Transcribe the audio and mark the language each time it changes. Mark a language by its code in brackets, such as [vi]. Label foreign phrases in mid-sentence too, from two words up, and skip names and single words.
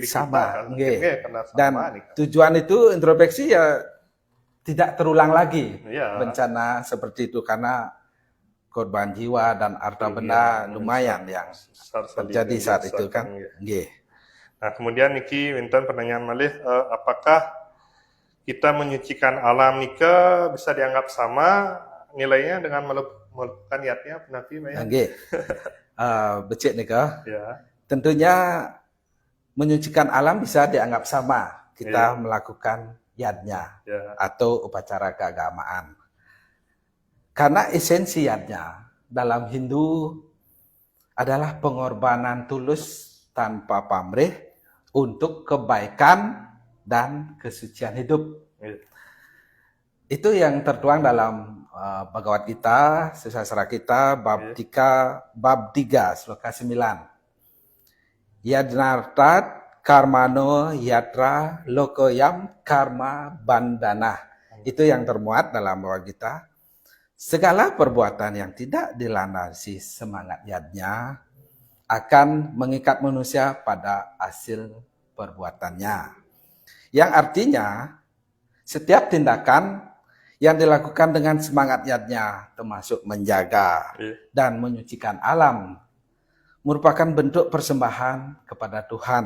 [id] sama, kita kan. Dan tujuan itu introspeksi ya tidak terulang lagi bencana seperti itu, karena korban jiwa dan harta benda lumayan yang terjadi saat itu kan. Nah, kemudian [ban] niki winten [id] pertanyaan malih, apakah kita menyucikan alam nika bisa dianggap sama nilainya dengan melakukan niatnya Nabi Maya? [ban] Becik nika. [id] Tentunya menyucikan alam bisa dianggap sama kita melakukan yadnya atau upacara keagamaan. Karena esensi yadnya dalam Hindu adalah pengorbanan tulus tanpa pamrih untuk kebaikan dan kesucian hidup. Itu yang tertuang dalam Bhagavad Gita, sastra kita, bab 3, sloka 9. [sa] यज्ञार्थात् कर्मणो यत्र लोकोऽयं कर्म बन्धन. [id] Itu yang termuat dalam bahwa kita segala perbuatan yang tidak dilandasi semangat yadnya akan mengikat manusia pada hasil perbuatannya. Yang artinya setiap tindakan yang dilakukan dengan semangat yadnya termasuk menjaga dan menyucikan alam merupakan bentuk persembahan kepada Tuhan.